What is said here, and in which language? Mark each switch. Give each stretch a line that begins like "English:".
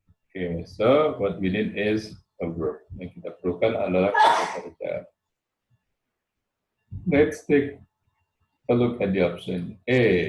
English: Okay, so what we need is a verb.
Indonesian: Yang kita perlukan adalah kata kerja.
English: Let's take a look at the option A.